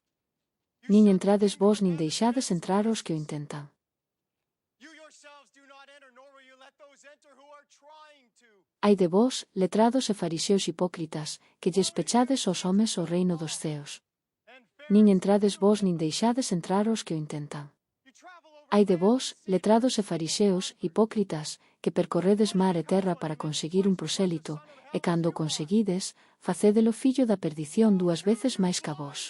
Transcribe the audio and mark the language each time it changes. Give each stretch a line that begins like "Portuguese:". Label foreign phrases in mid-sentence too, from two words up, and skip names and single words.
Galician: Nin entrades vós nin deixades entrar os que o intentan.
English: You yourselves do not enter, nor will you let those enter who are trying to.
Galician: Ai de vós, letrados e fariseos hipócritas, que lles pechades aos homes o reino dos ceos.
English: And
Galician: nin entrades vos nin deixades entrar os que o intentan. Ai de vos, letrados e farixeos, hipócritas, que percorredes mar e terra para conseguir un prosélito, e cando o conseguides, facédelo fillo da perdición 2 veces máis ca vos.